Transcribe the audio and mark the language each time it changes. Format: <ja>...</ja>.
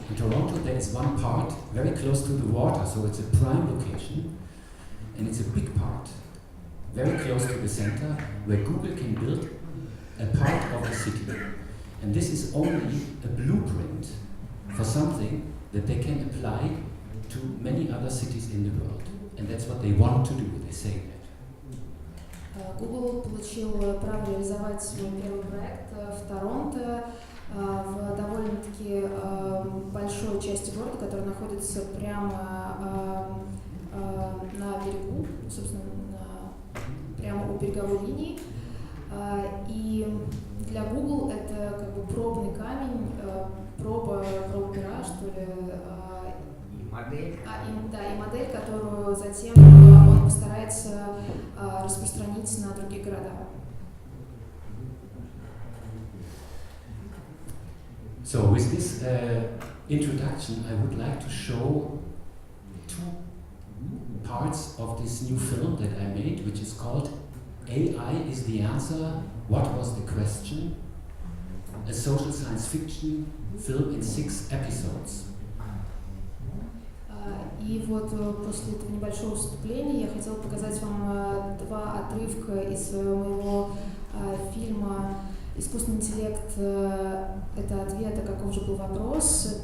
<en>In Toronto there is one part very close to the water, so it's a prime location, and it's a big part, very close to the center, where Google can build a part of the city. And this is only a blueprint for something that they can apply to many other cities in the world. And that's what they want to do, they say that.</en> <ru>Google получил право реализовать свой первый проект в Торонто, в довольно-таки большой части города, которая находится прямо на берегу, собственно, прямо у береговой линии. И для Google это как бы пробный камень, проба пера, что ли. И модель. И модель, которую затем он постарается распространить на другие города.</ru> <en>So with this introduction, I would like to show two parts of this new film that I made, which is called AI is the Answer, What Was the Question? A social science fiction film in 6 episodes.</en> <ru>И вот после этого небольшого вступления я хотела показать вам 2 отрывка из моего фильма «Искусственный интеллект. Это ответ, какой же был вопрос».</ru>